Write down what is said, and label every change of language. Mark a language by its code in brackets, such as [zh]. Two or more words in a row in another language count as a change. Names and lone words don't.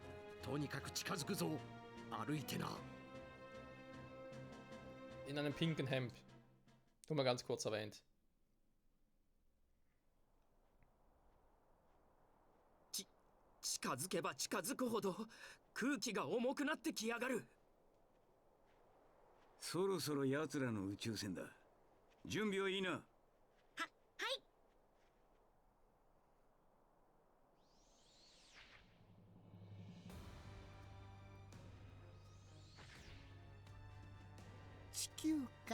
[de] In einem pinken Hemd. Nur mal ganz kurz erwähnt. [ja] So ろそろ奴らの宇宙船だ。準備はいいな。はい。地球か。